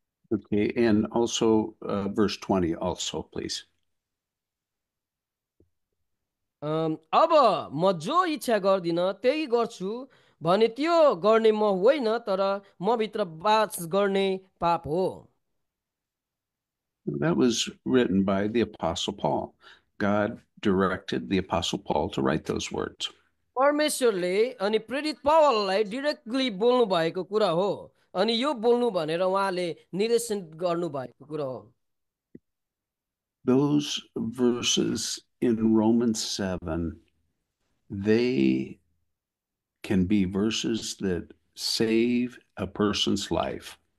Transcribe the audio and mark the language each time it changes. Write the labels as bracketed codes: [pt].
[en] Okay, and also verse 20 also, please. [ne] अब म जो इच्छा गर्दिन त्यही गर्छु भने त्यो गर्ने म होइन तर म भित्र बास गर्ने पाप हो [en] That was written by the Apostle Paul. God directed the Apostle Paul to write those words. [ne] परमेश्वरले अनि प्रेरित पौललाई डिरेक्टली बोल्नु भएको कुरा हो अनि यो बोल्नु भनेर उहाँले निर्देशन गर्नु भएको कुरा हो [en] Those verses in Romans 7, they can be verses that save a person's life.